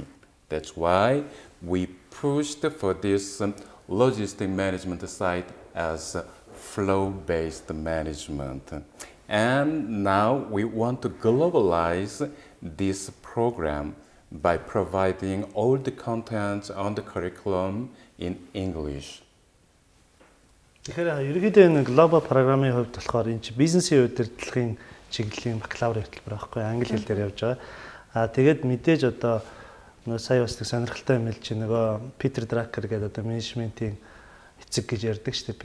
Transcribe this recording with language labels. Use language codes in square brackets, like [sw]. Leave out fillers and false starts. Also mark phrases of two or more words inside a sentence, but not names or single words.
[en] That's why we pushed for this logistic management side as flow-based management. And now we want to globalize this program by providing all the content on the curriculum in English. [mn] Тэгэхээр ерөнхийдөө энэ глобал програмын хувьд болохоор энэ бизнесийн удирдлагын чиглэлийн бакалавр хөтөлбөр байхгүй англи хэл дээр явж байгаа. Тэгээд мэдээж одоо нөгөө сая бас нэг сонирхолтой юм л чи нөгөө Питер Дракер гэдэг одоо менежментийн эцэг гэж ярьдаг шүү дээ.